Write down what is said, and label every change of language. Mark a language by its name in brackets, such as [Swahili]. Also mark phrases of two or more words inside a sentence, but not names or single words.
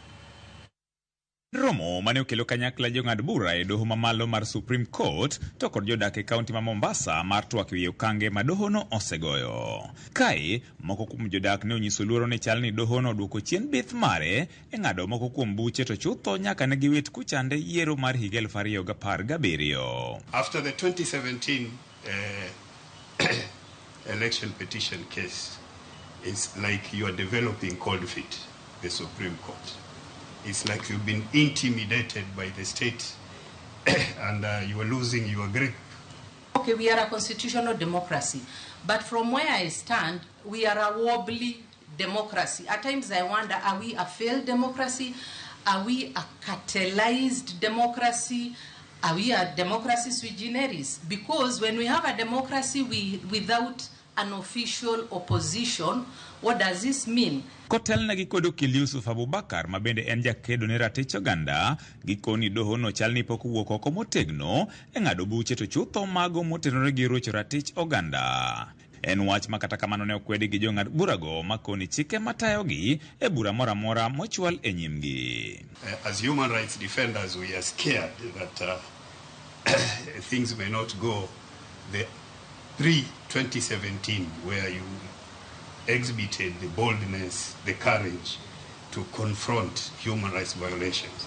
[Luo (Kenya and Tanzania)] Romo mane okelo kanyakla jong'ad bura e doho mamalo mar Supreme Court to kod jodak e kaunti ma Mombasa mar twak ewi okange ma dohono osegoyo. Kae moko kuom jodak ne onyiso luoro ni chal ni dohono duoko chien bith mare e ng'ado moko kuom buche to chutho nyaka ne giwit kuchande yiero mar higa 2017. [English] After the 2017 election petition case, it's like you are developing cold feet, the Supreme Court. It's like you've been intimidated by the state and you are losing your grip. Okay, we are a constitutional democracy, but from where I stand, we are a wobbly democracy. At times I wonder, are we a failed democracy? Are we a catalyzed democracy? Are we a democracy [Latin] sui generis? [English] Because when we have a democracy without an official opposition, what does this mean? [Luo (Kenya and Tanzania)] Kotel na gikodo kil Yusuf Abubakar mabende en jakedo ne ratich oganda gikoni doho no chal ni pok wuok oko motegno e ng'ado buche to chutho mago motenore gi rocho ratich oganda. En wach makata kamano ne okwedi gi jong'ad burago makoni chike matayogi e bura mora mora mochwal e nyimgi. [English] As human rights defenders, we are scared that things may not go the pre-2017 where you exhibited the boldness, the courage to confront human rights violations.